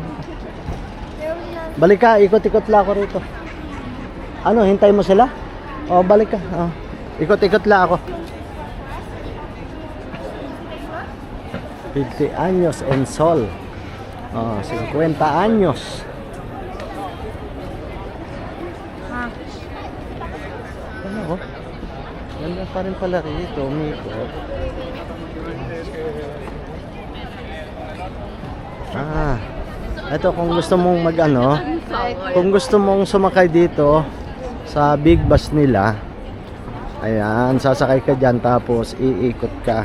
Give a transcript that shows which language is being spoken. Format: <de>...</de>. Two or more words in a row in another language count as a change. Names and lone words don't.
<tl>Balik ka, ikot-ikot lang ako rito. Ano, hintay mo sila? O, balik ka. Ikot-ikot lang ako. 50</tl> <es>años en sol.</es> <tl>50 años. Ano ko? Ganda pa rin pala rito, umikot. Ito kung gusto mong kung gusto mong sumakay dito sa</tl> <en>big bus</en> <tl>nila, ayan, sasakay ka dyan tapos iikot ka.</tl>